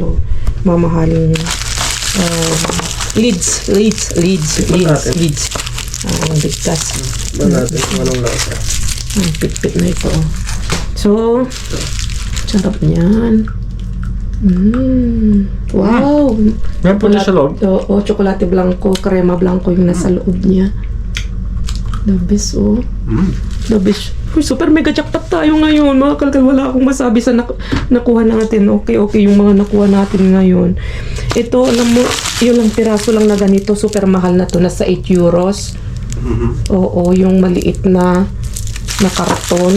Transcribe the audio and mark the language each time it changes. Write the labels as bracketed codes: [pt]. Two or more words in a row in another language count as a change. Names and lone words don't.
[tl] Mamahaling Lids. natin? Ligtas. Ba natin kung anong lasa? Pit-pit na ito. So, sarap niyan. Wow! Meron po sa loob. Oo, [es] chocolate blanco, crema blanco [tl] yung nasa loob niya. [en] The best, oh. The best. [tl] Uy, [en] super mega jackpot [tl] tayo ngayon. Mga kalkal, wala akong masabi sa nakuha natin. Okay, yung mga nakuha natin ngayon. Ito, alam mo, yun lang piraso lang na ganito. Super mahal na to. Nasa 8 euros. Oo, yung maliit na karton.